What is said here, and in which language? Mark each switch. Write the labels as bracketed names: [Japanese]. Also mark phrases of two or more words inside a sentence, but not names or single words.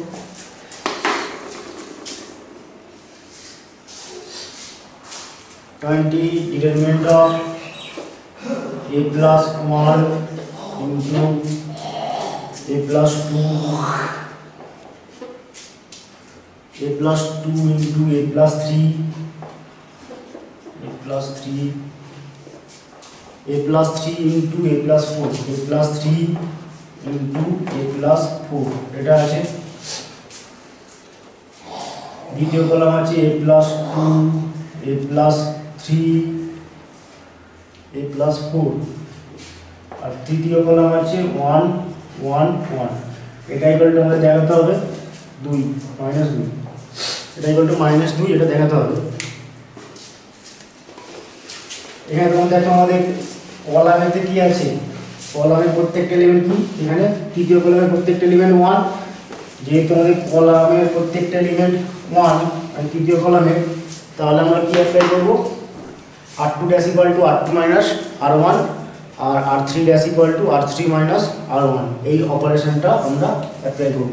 [English] twenty determinant of a plus 1 into a plus 2, a plus 2 into a plus 3, a plus 3, a plus 3 into a plus 4, a plus 3 into a plus 4। [Bangla] এটা আছে দ্বিতীয় কলাম আছে [English] a plus 2 a plus 3 a plus 4, [Bangla] আর তৃতীয় কলাম আছে 1 1 1। এটা [English] equal to [Bangla] আমাদের দেখাতে হবে 2 মাইনাস 2, এটা [English] equal to minus 2, [Bangla] এটা দেখাতে হবে। এখানে তোমরা দেখো আমাদের কলামেতে কি আছে, কলামের প্রত্যেকটা এলিমেন্ট কি, এখানে তৃতীয় কলামের প্রত্যেকটা এলিমেন্ট 1, যেহেতু আমাদের কলামের প্রত্যেকটা এলিমেন্ট 1 আর তৃতীয় কলামে, তাহলে আমরা কি অ্যাপ্লাই করব, [English] r2 dash equal to r2 minus r1 [Bangla] আর [English] r3 dash equal to r3 minus r1, [Bangla] এই অপারেশনটা আমরা অ্যাপ্লাই করব।